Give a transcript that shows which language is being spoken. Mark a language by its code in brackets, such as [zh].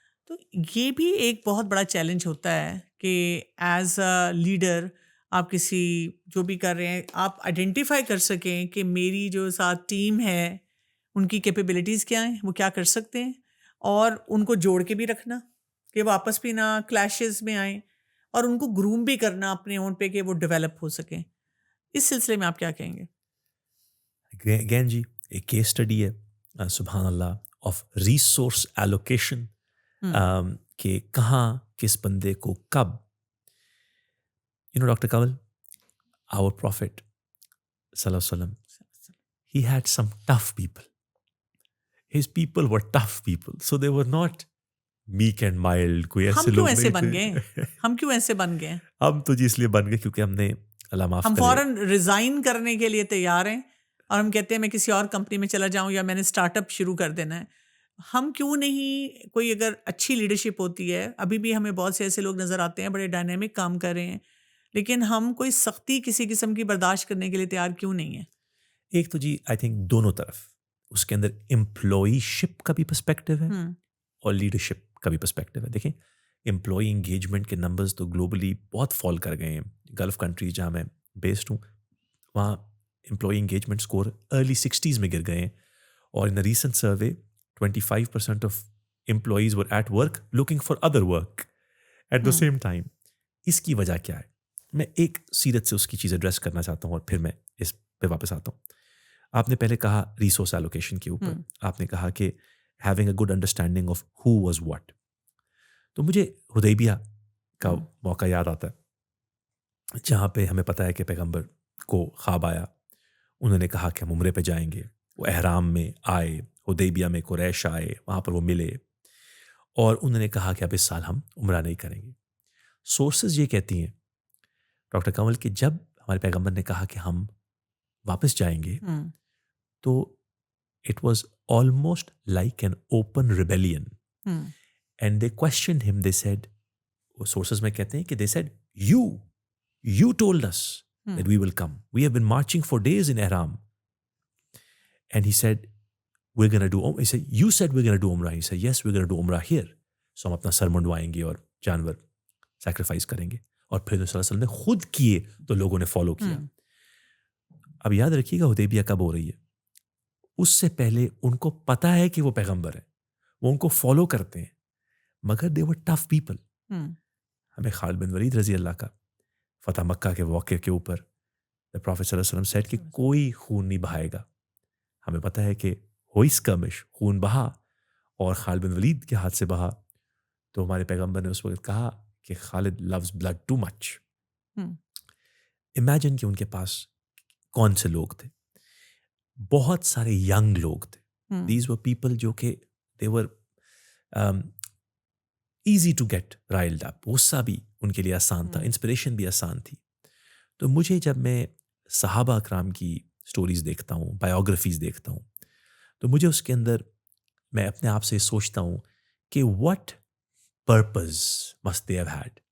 [ur] تو یہ بھی ایک بہت بڑا چیلنج ہوتا ہے کہ [en] as a leader [ur] آپ کسی جو بھی کر رہے ہیں آپ آئیڈینٹیفائی کر سکیں کہ میری جو ساتھ ٹیم ہے ان کی کیپیبلٹیز کیا ہیں, وہ کیا کر سکتے ہیں, اور ان کو جوڑ کے بھی رکھنا کہ وہ آپس بھی نہ کلیشز میں آئیں, اور ان کو گروم بھی کرنا اپنے اون پہ کہ وہ ڈیولپ ہو سکیں. اس سلسلے میں آپ کیا کہیں گے؟ اگین جی ایک کیس اسٹڈی ہے سبحان اللہ آف ریسورس ایلوکیشن, کہ کہاں کس بندے کو کب. [en] Doctor Kanwal, our prophet صلی اللہ علیہ وسلم, he had some tough people. His people were tough people, so they were not meek and mild. [ur] کوئی ایسے لوگ ایسے بن گئے, ہم کیوں ایسے بن گئے؟ ہم تو جی اس لیے بن گئے کیونکہ ہم نے اللہ معاف کرے, ہم فوراً ریزائن کرنے کے لیے تیار ہیں اور ہم کہتے ہیں میں کسی اور کمپنی میں چلا جاؤں یا میں نے اسٹارٹ اپ شروع کر دینا ہے. ہم کیوں نہیں, کوئی اگر اچھی لیڈرشپ ہوتی ہے, ابھی بھی ہمیں بہت سے ایسے لوگ نظر آتے ہیں بڑے ڈائنامک کام کر رہے ہیں, لیکن ہم کوئی سختی کسی قسم کی برداشت کرنے کے لیے تیار کیوں نہیں ہیں؟ ایک تو جی [en] I think [ur] دونوں طرف, اس کے اندر امپلائی شپ کا بھی پرسپیکٹو ہے اور لیڈرشپ کا بھی پرسپیکٹو ہے. دیکھیں امپلائی انگیجمنٹ کے نمبرز تو گلوبلی بہت فال کر گئے ہیں. گلف کنٹریز جہاں میں بیسڈ ہوں وہاں [en] employee engagement score early 60s [ur] میں گر گئے ہیں, [en] اور in a recent survey 25% of employees were at work looking for other work at the same time. [ur] اس کی وجہ کیا ہے؟ میں ایک سیرت سے اس کی چیز ایڈریس کرنا چاہتا ہوں اور پھر میں اس پہ واپس آتا ہوں. آپ نے پہلے کہا ریسورس ایلوکیشن کے اوپر, آپ نے کہا کہ [en] having a good understanding of who was what. [ur] تو مجھے حدیبیہ کا موقع یاد آتا ہے جہاں پہ ہمیں پتہ ہے کہ پیغمبر کو خواب آیا, انہوں نے کہا کہ ہم عمرے پہ جائیں گے. وہ احرام میں آئے, حدیبیہ میں قریش آئے, وہاں پر وہ ملے اور انہوں نے کہا کہ اب اس سال ہم عمرہ نہیں کریں گے. سورسز یہ کہتی ہیں ڈاکٹر کنول کہ جب ہمارے پیغمبر نے کہا کہ ہم واپس جائیں گے تو [en] It was almost like an open rebellion. And they questioned him, they said, [ur] وہ سورسز میں کہتے ہیں کہ [en] They said you told us that we will come. We have been marching for days in Ihram. And he said, we're going to do Umrah. He said, you said we're going to do Umrah. He said, yes, we're going to do Umrah here. [ur] So ہم اپنا سر منڈوائیں گے اور جانور sacrifice کریں گے. اور پھر صلی اللہ علیہ وسلم نے خود کیے تو لوگوں نے فالو کیا. اب یاد رکھیے گا حدیبیہ کب ہو رہی ہے؟ اس سے پہلے ان کو پتا ہے کہ وہ پیغمبر ہے, وہ ان کو فالو کرتے ہیں, مگر [en] they were tough people. [ur] ہمیں خالد بن ولید رضی اللہ کا فتح مکہ کے واقعے کے اوپر [en] the Prophet [ur] صلی اللہ علیہ وسلم [en] said [ur] کہ کوئی خون نہیں بہائے گا. ہمیں پتہ ہے کہ ہوئی اسکرمش, خون بہا اور خالد بن ولید کے ہاتھ سے بہا. تو ہمارے پیغمبر نے اس وقت کہا کہ خالد [en] loves blood too much. [ur] Imagine کہ ان کے پاس کون سے لوگ تھے, بہت سارے ینگ لوگ تھے. [en] These were people [ur] جو کہ [en] they were easy to get riled up. [ur] غصہ بھی ان کے لیے آسان تھا, انسپریشن بھی آسان تھی. تو مجھے جب میں صحابہ اکرام کی سٹوریز دیکھتا ہوں, بایوگرافیز دیکھتا ہوں, تو مجھے اس کے اندر میں اپنے آپ سے سوچتا ہوں کہ [en] what purpose must they have had.